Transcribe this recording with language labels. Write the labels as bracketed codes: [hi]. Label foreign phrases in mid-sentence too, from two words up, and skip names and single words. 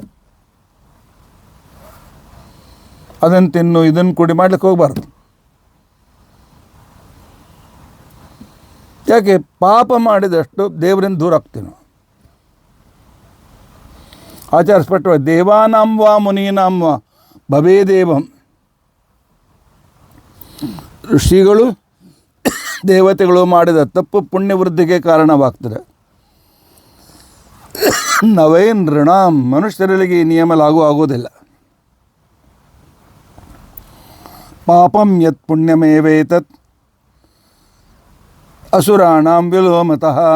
[kn] ಅದನ್ನು ತಿನ್ನು ಇದನ್ನು ಕುಡಿ ಮಾಡ್ಲಿಕ್ಕೆ ಹೋಗ್ಬಾರ್ದು. ಯಾಕೆ? ಪಾಪ ಮಾಡಿದಷ್ಟು ದೇವರಿಂದ ದೂರ ಆಗ್ತೀವಿ ನಾವು. ಆಚಾರ ಸ್ಪಷ್ಟವಾಗಿ [sa] ದೇವಾನಾಂ ವಾ ಮುನೀನಾಂ ವಾ ಭವೇ ದೇವಂ. [kn] ಋಷಿಗಳು ದೇವತೆಗಳು ಮಾಡಿದ ತಪ್ಪು ಪುಣ್ಯವೃದ್ಧಿಗೆ ಕಾರಣವಾಗ್ತದೆ. [sa] ನವೇ ನೃಣಾಂ, [kn] ಮನುಷ್ಯರಿಗೆ ಈ ನಿಯಮ ಲಾಗೂ ಆಗೋದಿಲ್ಲ. [sa] ಪಾಪಂ ಯತ್ ಪುಣ್ಯಮೇವೇತತ್ ಅಸುರಾಣಾಂ ವಿಲೋಮತಃ.